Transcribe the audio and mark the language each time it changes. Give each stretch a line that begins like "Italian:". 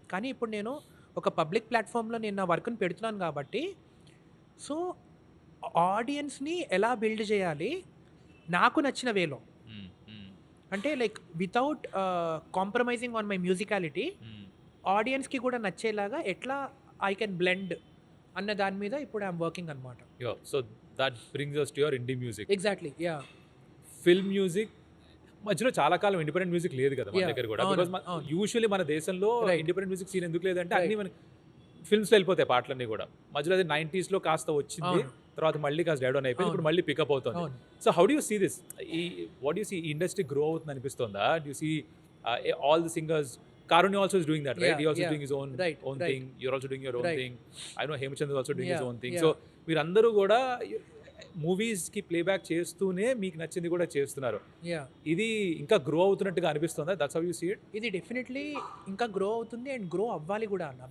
Telugu: కానీ ఇప్పుడు నేను ఒక పబ్లిక్ ప్లాట్ఫామ్లో నేను నా వర్క్ని పెడుతున్నాను కాబట్టి సో ఆడియన్స్ని ఎలా బిల్డ్ చేయాలి నాకు నచ్చిన వేలో, అంటే like
English: without compromising on my musicality
Telugu: ఆడియన్స్కి కూడా నచ్చేలాగా ఎట్లా
English: I can blend
Telugu: అన్న దాని మీద ఇప్పుడు
English: I'm working
Telugu: అనమాట.
English: So that brings us to your indie music. Exactly
Telugu: film music మధ్యలో చాలా కాలం ఇండిపెండెంట్ మ్యూజిక్ లేదు కదా మన దగ్గర కూడా. బికాజ్ యూజువల్లీ మన దేశంలో ఇండిపెండెంట్ మ్యూజిక్ సీన్ ఎందుకు లేదంటే అన్ని మన ఫిల్మ్స్లో వెళ్ళిపోతాయి పాటలన్నీ కూడా. మధ్యలో అది 90s లో కాస్త వచ్చింది, తర్వాత మళ్ళీ కాస్త డౌన్ అయిపోయింది, ఇప్పుడు మళ్ళీ పికప్ అవుతుంది.
English: so how do you see this, what you see industry
Telugu: grow అవుతుంది అనిపిస్తుందా?
English: Do you see all the singers, Karuni also is doing that, right? He also is doing his own thing. You're also doing your own thing. I know Hemchand is also doing his own thing.
Telugu: So మీరందరూ కూడా మూవీస్కి playback చేస్తూనే మీకు నచ్చింది కూడా చేస్తున్నారు. ఇది ఇంకా గ్రో అవుతున్నట్టుగా అనిపిస్తుందా?
English: That's how you see it?
Telugu: ఇది డెఫినెట్లీ ఇంకా గ్రో అవుతుంది అండ్ గ్రో అవ్వాలి కూడా అన్న.